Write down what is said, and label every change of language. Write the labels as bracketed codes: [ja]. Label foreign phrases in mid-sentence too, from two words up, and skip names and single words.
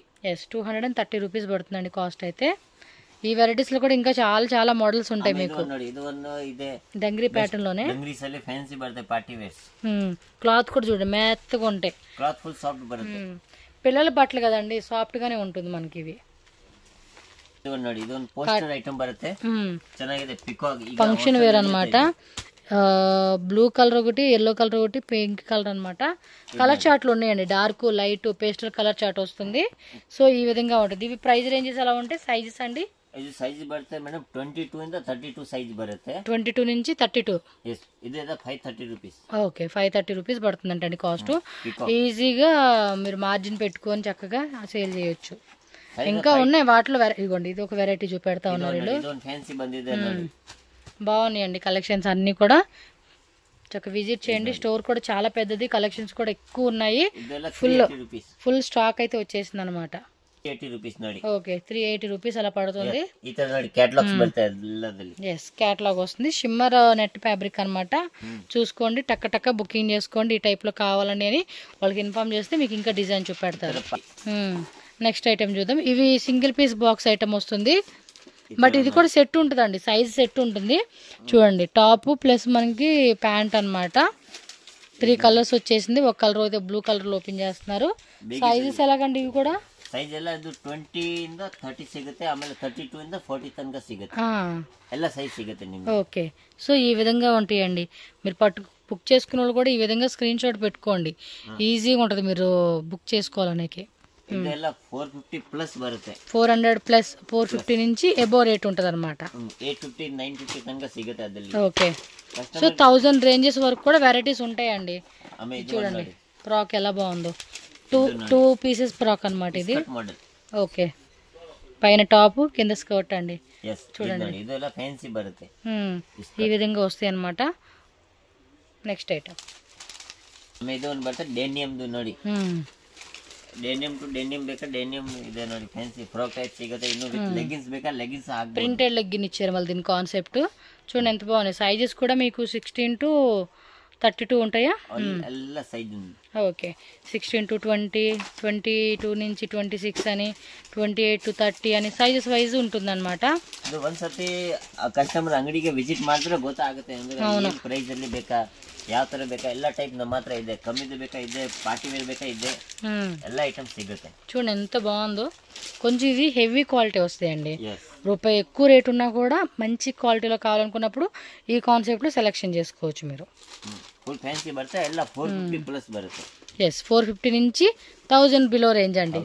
[te] ఎస్ 230 రూపీస్ పడుతుందండి కాస్ట్ అయితే. ఈ వెరైటీస్ లో కూడా ఇంకా చాలా చాలా మోడల్స్ ఉంటాయి మీకు. [en] dungaree pattern [te] లోనే [kn] ఫ్యాన్సీ బರುತ್ತೆ [en] party wears. [te] క్లాత్ కూడా చూడండి మెత్తగా ఉంటాయి. [en] cloth full soft [kn] బರುತ್ತೆ. [te] పిల్లల బట్టలు కదండి, సాఫ్ట్ గానే ఉంటుంది మనకి ఇవి. [kn] ನೋಡಿ ಇದೊಂದು ಪೋಸ್ಟರ್ ಐಟಮ್ ಬರುತ್ತೆ, ಚೆನ್ನಾಗಿದೆ. ಪಿಕಾಕ್ [te] ఫంక్షన్ వేర్ అన్నమాట. [en] blue colour [te] ఒకటి, [en] yellow colour [te] ఒకటి, [en] pink colour [te] అన్నమాట. [en] colour charts [te] ఉన్నాయండి, [en] dark light pastel colour chart [te] వస్తుంది. సో ఈ విధంగా ఉంటుంది. ఇవి [en] price ranges [te] ఎలా ఉంటాయి, సైజెస్ అండి? [kn] ಇದು ಸೈಜ್ ಬರುತ್ತೆ ಮೇಡಮ್ 22 ಇಂದ 32 సైజ్ బರುತ್ತೆ. [te] 22 నుంచి 32. yes ఇది 530 రూపీస్. ఓకే 530 రూపీస్ పడుతుందంటండి కాస్ట్. ఈజీగా మీరు మార్జిన్ పెట్టుకొని చక్కగా సేల్ చేయొచ్చు. ఇంకా ఉన్నాయి వాటిలో. ఇదిగోండి ఇది ఒక వెరైటీ చూపెడతా ఉన్నారు వీళ్ళు. [kn] ಫ್ಯಾನ್ಸಿ ಬಂದಿದೆ. [te] బాగున్నాయండి కలెక్షన్స్ అన్ని కూడా. చక్కగా విజిట్ చేయండి. స్టోర్ కూడా చాలా పెద్దది, కలెక్షన్స్ కూడా ఎక్కువ ఉన్నాయి. [kn] ಇದೆಲ್ಲ [te] ఫుల్ 380 rupees. ఫుల్ స్టాక్ అయితే వచ్చేసింది అనమాట. [kn] 80 rupees ನೋಡಿ. [te] ఓకే 380 రూపీస్ అలా పడుతుంది. [kn] ಈ ತರ ನೋಡಿ ಕ್ಯಾಟಲಾಗ್ಸ್ ಬರುತ್ತೆ ಎಲ್ಲದಲ್ಲಿ. [te] ఎస్ క్యాటలాగ్ వస్తుంది. [en] shimmer net fabric [te] అనమాట. చూసుకోండి, టక్క టక్క బుకింగ్ చేసుకోండి. ఈ టైప్ లో కావాలని అని వాళ్ళకి ఇన్ఫార్మ్ చేస్తే మీకు ఇంకా డిజైన్ చూపెడతారు. నెక్స్ట్ ఐటమ్ చూద్దాం. ఇవి [en] single piece box item [te] వస్తుంది, బట్ ఇది కూడా సెట్ ఉంటుందండి, [en] size set [te] ఉంటుంది. చూడండి, [en] top plus [te] మనకి ప్యాంట్ అనమాట. 3 కలర్స్ వచ్చేసింది. ఒక కలర్ అయితే [en] blue colour [te] లో ఓపెన్ చేస్తున్నారు. సైజెస్ ఎలాగండి ఇవి కూడా? [kn] ಸೈಜ್ ಎಲ್ಲ ಇದು 20 ಇಂದ 30 ಸಿಗುತ್ತೆ, ಆಮೇಲೆ 32 ಇಂದ 40 ತನಕ ಸಿಗುತ್ತೆ. ಎಲ್ಲ ಸೈಜ್ ಸಿಗುತ್ತೆ ನಿಮಗೆ. [te] ఓకే, సో ఈ విధంగా ఉంటాయండి. మీరు బుక్ చేసుకున్న వాళ్ళు కూడా ఈ విధంగా [en] screen shot [te] పెట్టుకోండి, ఈజీగా ఉంటుంది మీరు బుక్ చేసుకోవాలనేకి. [kn] ಇದೆಲ್ಲ 450 ಪ್ಲಸ್ ಬರುತ್ತೆ. [te] 400 ప్లస్ 450 నుంచి [en] above rate [te] ఉంటుంది అనమాట. [kn] 850 950 ತನಕ ಸಿಗುತ್ತೆ ಅದಲ್ಲಿ. [te] ఓకే, సో 1000 రేంజెస్ వరకు కూడా వెరైటీస్ ఉంటాయండి. చూడండి ఫ్రాక్ ఎలా బాగుందో, [en] two pieces frock [te] అనమాట ఇది. ఓకే, పైన టాప్ కింద స్కర్ట్ అండి. చూడండి [kn] ಇದೆಲ್ಲ ಫ್ಯಾನ್ಸಿ ಬರುತ್ತೆ, [te] ఈ విధంగా వస్తాయి అనమాట. [en] next item [kn] ಇದು ಒಂದು ಬರುತ್ತೆ ಡೆನಿಯಮ್ದು ನೋಡಿ. [en] denim to denim [kn] ಬೇಕಾ ಡೆನಿಯಮ್ ಇದೆ ನೋಡಿ, [en] fancy frock type [kn] ಸಿಗುತ್ತೆ. ಇನ್ನು [en] with leggings [kn] ಬೇಕಾ ಲೆಗ್ಗಿನ್ಸ್ ಹಾಕಿ [en] printed leggin [te] ఇచ్చారు మళ్ళీ దీని కాన్సెప్ట్. చూడండి ఎంత బాగున్నాయి. సైజెస్ కూడా మీకు 16 to 32 ఉంటాయా? [kn] ಎಲ್ಲ ಸೈಜ್ ఉంది. [te] ఓకే, 16 to 20, 22 నుంచి 26 అని, 28 to 30 అని [en] sizes wise [te] ఉంటుందన్నమాట. [kn] ಅದು ಒಂದ್ಸತಿ ಕಸ್ಟಮರ್ ಅಂಗಡಿಗೆ ವಿಸಿಟ್ ಮಾಡಿದ್ರೆ ಗೊತ್ತಾಗುತ್ತೆ ಅಂದ್ರೆ ಏನು ಪ್ರೈಸ್ ಅಲ್ಲಿ ಬೇಕಾ, ಯಾವ ತರ ಬೇಕಾ, ಎಲ್ಲ ಟೈಪ್ ನಮ್ಮ ಹತ್ರ ಇದೆ. ಕಮ್ಮಿದು ಬೇಕಾ ಇದೆ, [en] party wear [kn] ಬೇಕಾ ಇದೆ, ಎಲ್ಲ ఐటమ్స్ సిಗುತ್ತೆ. [te] చూడండి ఎంత బాగుందో. కొంచెం ఇది [en] heavy quality [te] వస్తాయండి. రూపాయి ఎక్కువ రేట్ ఉన్నా కూడా మంచి క్వాలిటీలో కావాలనుకున్నప్పుడు ఈ కాన్సెప్ట్ లో సెలెక్షన్ చేసుకోవచ్చు మీరు. [en] full fancy [kn] బರುತ್ತೆ, ಎಲ್ಲ 450 ప్లస్ ಬರುತ್ತೆ. [te] ఎస్ 450 నుంచి 1000 బిలో రేంజ్ అండి.